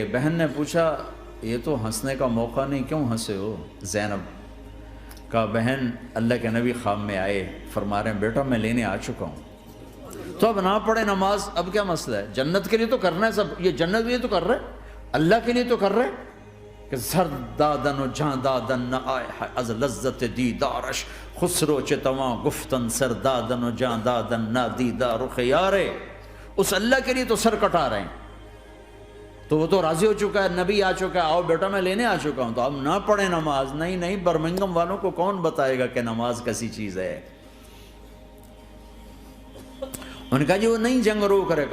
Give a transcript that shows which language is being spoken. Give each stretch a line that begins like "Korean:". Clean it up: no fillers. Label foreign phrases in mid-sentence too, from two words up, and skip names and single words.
Urdu: بہن نے پوچھا یہ تو ہنسنے کا موقع نہیں، کیوں ہنسے ہو؟ زینب کہا بہن اللہ کے نبی خواب میں آئے، فرما رہے ہیں بیٹا میں لینے آ چکا ہوں. تو اب نہ پڑھے نماز، اب کیا مسئلہ ہے؟ جنت کے لیے تو کرنا ہے سب، یہ جنت کے لیے تو کر رہے، اللہ کے لیے تو کر رہے کہ
Persian: زر دادن و جان دادن نہ آئے از لذت دیدارش خسرو چتواں گفتن سر دادن و جان دادن نہ دیدار خیارے.
Urdu: اس اللہ کے لیے تو سر کٹا رہے ہیں، تو وہ تو راضی ہو چکا ہے، نبی آ چکا ہے، آؤ بیٹا میں لینے آ چکا ہوں. تو اب نہ پڑھیں نماز. نہیں برمنگم والوں کو کون بتائے گا کہ نماز کیسی چیز ہے؟ انہوں نے کہا جی وہ نہیں جنگ روک رہے.